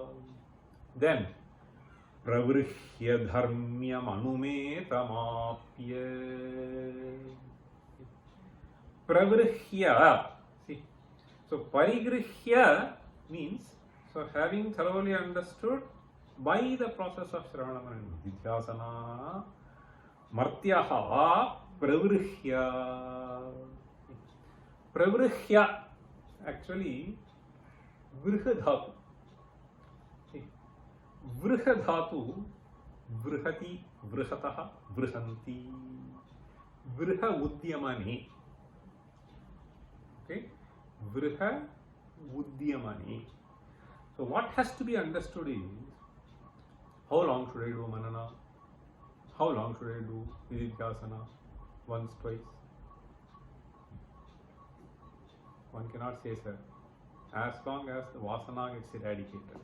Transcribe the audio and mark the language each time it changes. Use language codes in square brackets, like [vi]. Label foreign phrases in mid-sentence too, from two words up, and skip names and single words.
[sa] Then Pravrhya Dharmyam Anumetamapya. Pravrhya. [en] See. So Parigrihya means, so having thoroughly understood by the process of Shravanam and Nididhyasana, [sa] Martyaha Pravrhya. Pravrhya, actually, Vrihadhatu. Vrihadhatu, Vrihati, Vrihataha, Vrihanti, Vriha Udyamane. Okay, vriha udyamani. [en] So what has to be understood is, how long should I do manana? How long should I do nididhyasana? Once, twice? One cannot say, sir. As long as the vasana gets eradicated.